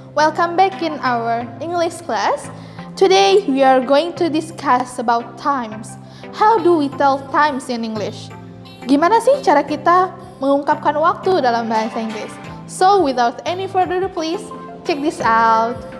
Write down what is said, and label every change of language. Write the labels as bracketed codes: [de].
[en] Welcome back in our English class. Today we are going to discuss about times. How do we tell times in English? [id] Gimana sih cara kita mengungkapkan waktu dalam bahasa Inggris? [en] So, without any further ado, please check this out.